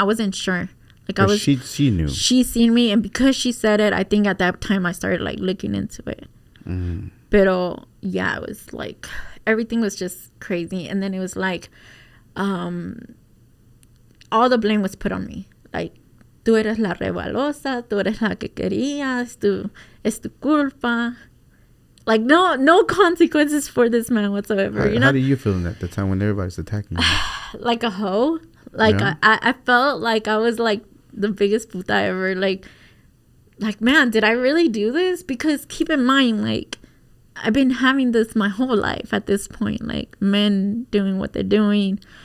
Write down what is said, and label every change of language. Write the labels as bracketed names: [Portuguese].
[English] I wasn't sure. Like, but she knew. She seen me, and because she said it, I think at that time I started like looking into it. [Spanish] Pero [English] yeah, it was like everything was just crazy. And then it was like all the blame was put on me. Like, [Spanish] tú eres la rebalosa, tú eres la que querías, es tu culpa. [English] Like, no consequences for this man whatsoever. How do you feel at the time when everybody's attacking you? Like a hoe. Like, yeah. I felt like I was like the biggest puta ever. Like, man, did I really do this? Because keep in mind, like, I've been having this my whole life at this point, like men doing what they're doing.